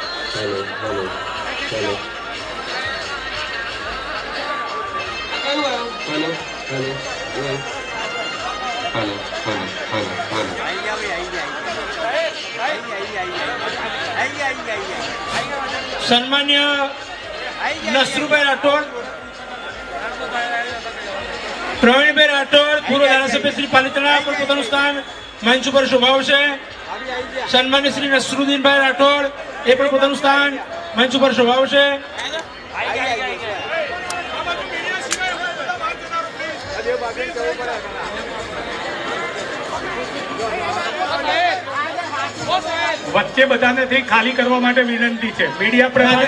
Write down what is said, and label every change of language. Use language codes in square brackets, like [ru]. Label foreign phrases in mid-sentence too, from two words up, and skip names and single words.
[gu] हेलो हेलो हेलो हेलो हेलो हेलो हेलो सन्मान्य नसरूभाई राठोड, प्रवीणભાઈ રાઠોડ, પૂર્વ ધારાસભ્ય શ્રી પાલિતાણા પર પોતાનું સ્થાન મંચ ઉપર શોભાવશે. સન્માન્ય શ્રી નસરુદ્દીનભાઈ રાઠોડ એ પણ પોતાનું સ્થાન મંચ ઉપર શોભાવશે. વચ્ચે બધાને ખાલી કરવા માટે વિનંતી છે. મીડિયા પ્રતિનિધિ